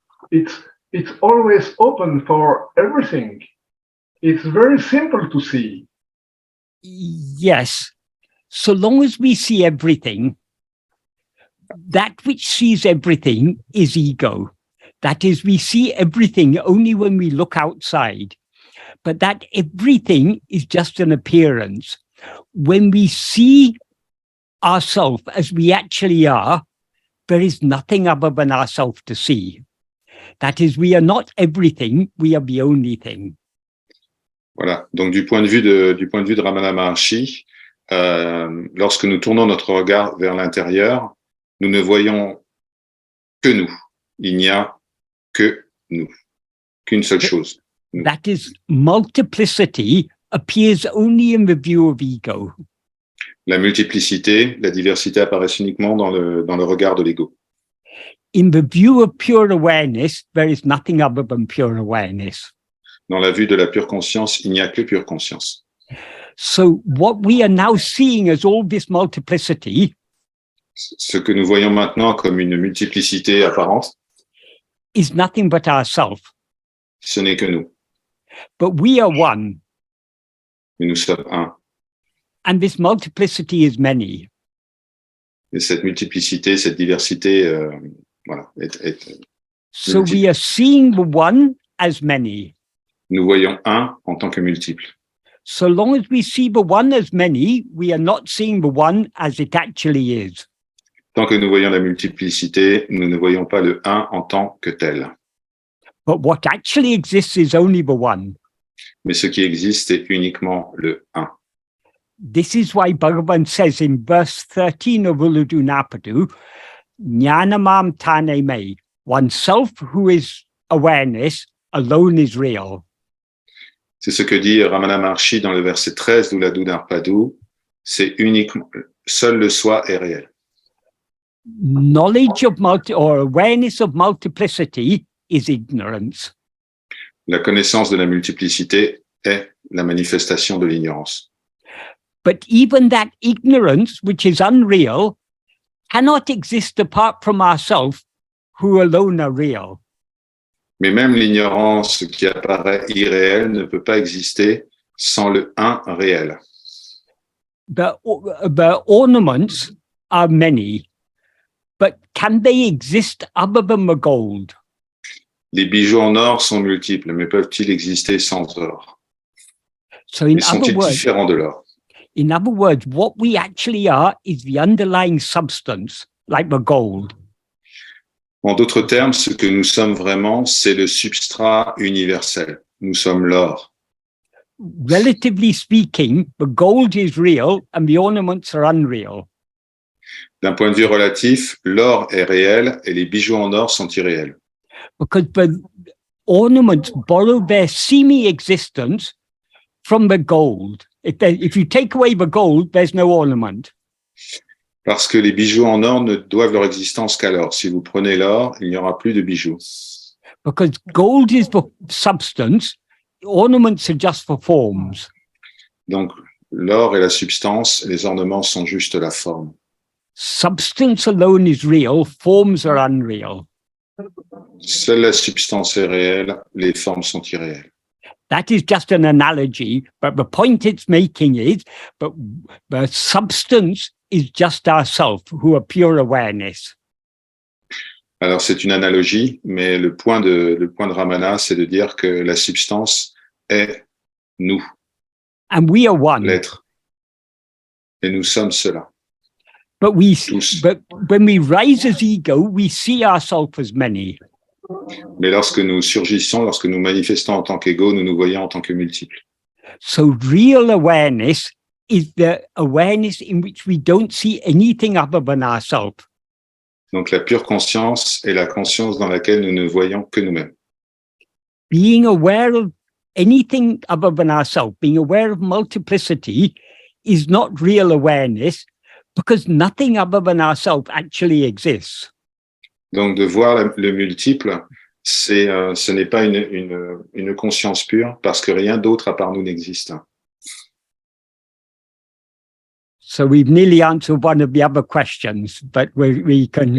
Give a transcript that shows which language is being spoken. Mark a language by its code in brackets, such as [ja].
[en] It's always open for everything. It's very simple to see. Yes. So long as we see everything, that which sees everything is ego. That is, we see everything only when we look outside. But that everything is just an appearance. When we see ourselves as we actually are, there is nothing other than ourselves to see. That is, we are not everything, we are the only thing. [fr] Voilà. Donc, du point de vue de Ramana Maharshi, lorsque nous tournons notre regard vers l'intérieur, nous ne voyons que nous. Il n'y a que nous, qu'une seule chose. Nous. [en] That is, multiplicity appears only in the view of ego. [fr] La multiplicité, la diversité apparaissent uniquement dans le regard de l'ego. [en] In the view of pure awareness, there is nothing other than pure awareness. [fr] Dans la vue de la pure conscience, il n'y a que pure conscience. [en] So what we are now seeing as all this multiplicity [fr] Ce que nous voyons maintenant comme une multiplicité apparente, [en] is nothing but ourself. [fr] ce n'est que nous. [en] But we are one, [fr] Mais nous sommes un. [en] and this multiplicity is many. [fr] Et cette multiplicité, cette diversité, voilà, [en] So [fr] multiple. [en] we are seeing the one as many. [fr] Nous voyons un en tant que multiple. [en] So long as we see the one as many, we are not seeing the one as it actually is. [fr] Tant que nous voyons la multiplicité, nous ne voyons pas le un en tant que tel. [en] But what actually exists is only the one. [fr] Mais ce qui existe est uniquement le un. [en] This is why Bhagavan says in verse 13 of Uludu Napadu, [ta] Jnanamam Tane Me, [en] oneself who is awareness alone is real. [fr] C'est ce que dit Ramana Maharshi dans le verset 13 d'Uladu Narpadu. C'est uniquement, seul le soi est réel. [en] Knowledge of or awareness of multiplicity is ignorance. [fr] La connaissance de la multiplicité est la manifestation de l'ignorance. [en] But even that ignorance, which is unreal, cannot exist apart from ourselves, who alone are real. [fr] Mais même l'ignorance qui apparaît irréelle ne peut pas exister sans le un réel. [en] The ornaments are many, but can they exist other than the gold? [fr] Les bijoux en or sont multiples, mais peuvent-ils exister sans or? [en] So in [fr] Et sont-ils différents de l'or? [en] In other words, what we actually are is the underlying substance, like the gold. [fr] En d'autres termes, ce que nous sommes vraiment, c'est le substrat universel. Nous sommes l'or. [en] Relatively speaking, the gold is real and the ornaments are unreal. [fr] D'un point de vue relatif, l'or est réel et les bijoux en or sont irréels. [en] Because the ornaments borrow their semi-existence from the gold. If you take away the gold, there's no ornament. [fr] Parce que les bijoux en or ne doivent leur existence qu'à l'or. Si vous prenez l'or, il n'y aura plus de bijoux. [en] Because gold is for substance, ornaments are just for forms. [fr] Donc, l'or est la substance, les ornements sont juste la forme. [en] Substance alone is real, forms are unreal. [fr] Seule la substance est réelle, les formes sont irréelles. [en] That is just an analogy, but the point it's making is, but the substance is just ourself, who are pure awareness. [fr] Alors, c'est une analogie, mais le point de Ramana, c'est de dire que la substance est nous, [en] And we are one. [fr] l'être. Et nous sommes cela. [en] But [fr] Tous. [en] but when we rise as ego, we see ourselves as many. [fr] Mais lorsque nous surgissons, lorsque nous manifestons en tant qu'ego, nous nous voyons en tant que multiples. [en] So real awareness is the awareness in which we don't see anything other than ourselves. [fr] Donc, la pure conscience est la conscience dans laquelle nous ne voyons que nous-mêmes. [en] Being aware of anything other than ourselves, being aware of multiplicity is not real awareness because nothing other than ourselves actually exists. [fr] Donc, de voir le multiple, ce n'est pas une conscience pure parce que rien d'autre à part nous n'existe. [en] So we've nearly answered one of the other questions, but we can